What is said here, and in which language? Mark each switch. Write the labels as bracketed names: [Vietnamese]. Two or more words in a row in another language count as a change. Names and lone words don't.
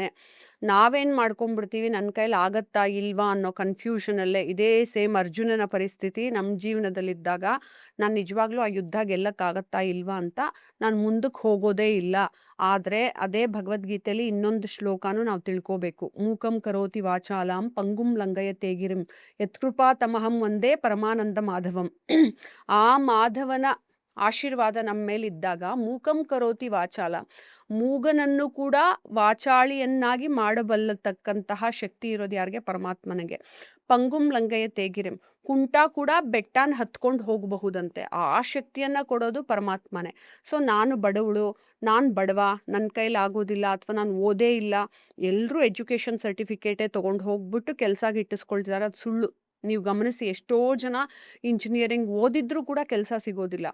[Kannada] ನಾವೇನು ಮಾಡ್ಕೊಂಡ್ಬಿಡ್ತೀವಿ, ನನ್ನ ಕೈಲಿ ಆಗತ್ತಾ ಇಲ್ವಾ ಅನ್ನೋ ಕನ್ಫ್ಯೂಷನಲ್ಲೇ. ಇದೇ ಸೇಮ್ ಅರ್ಜುನನ ಪರಿಸ್ಥಿತಿ ನಮ್ಮ ಜೀವನದಲ್ಲಿದ್ದಾಗ ನಾನು ನಿಜವಾಗ್ಲೂ ಆ ಯುದ್ಧ ಗೆಲ್ಲಕ್ಕಾಗತ್ತಾ ಇಲ್ವಾ ಅಂತ ನಾನು ಮುಂದಕ್ಕೆ ಹೋಗೋದೇ ಇಲ್ಲ. ಆದರೆ ಅದೇ ಭಗವದ್ಗೀತೆಯಲ್ಲಿ ಇನ್ನೊಂದು ಶ್ಲೋಕನೂ ನಾವು ತಿಳ್ಕೋಬೇಕು. [Sanskrit] ಮೂಕಂ ಕರೋತಿ ವಾಚಾಲಾಂ ಪಂಗುಂ ಲಂಘಯತೆ ಗಿರಿಂ ಯತ್ಕೃಪಾ ತಮಹಂ ಒಂದೇ ಪರಮಾನಂದ ಮಾಧವಂ. [Kannada] ಆ ಮಾಧವನ ಆಶೀರ್ವಾದ ನಮ್ಮ ಮೇಲಿದ್ದಾಗ [Sanskrit] ಮೂಕಂ ಕರೋತಿ ವಾಚಾಲ, [Kannada] ಮೂಗನನ್ನು ಕೂಡ ವಾಚಾಳಿಯನ್ನಾಗಿ ಮಾಡಬಲ್ಲತಕ್ಕಂತಹ ಶಕ್ತಿ ಇರೋದು ಯಾರಿಗೆ? ಪರಮಾತ್ಮನಿಗೆ. [Sanskrit] ಪಂಗುಂ ಲಂಘಯತೆ ಗಿರಿಂ, [Kannada] ಕುಂಟ ಕೂಡ ಬೆಟ್ಟನ ಹತ್ಕೊಂಡು ಹೋಗಬಹುದಂತೆ. ಆ ಶಕ್ತಿಯನ್ನು ಕೊಡೋದು ಪರಮಾತ್ಮನೇ. ಸೊ ನಾನು ಬಡವಳು, ನಾನು ಬಡವ, ನನ್ನ ಕೈಲಿ ಆಗೋದಿಲ್ಲ, ಅಥವಾ ನಾನು ಓದೇ ಇಲ್ಲ, ಎಲ್ಲರೂ [English] education certificate [Kannada] ತೊಗೊಂಡು ಹೋಗ್ಬಿಟ್ಟು ಕೆಲಸ ಗಿಟ್ಟಿಸ್ಕೊಳ್ತಿದ್ದಾರೆ. ಅದು ಸುಳ್ಳು. ನೀವು ಗಮನಿಸಿ, ಎಷ್ಟೋ ಜನ ಇಂಜಿನಿಯರಿಂಗ್ ಓದಿದ್ರೂ ಕೂಡ ಕೆಲಸ ಸಿಗೋದಿಲ್ಲ.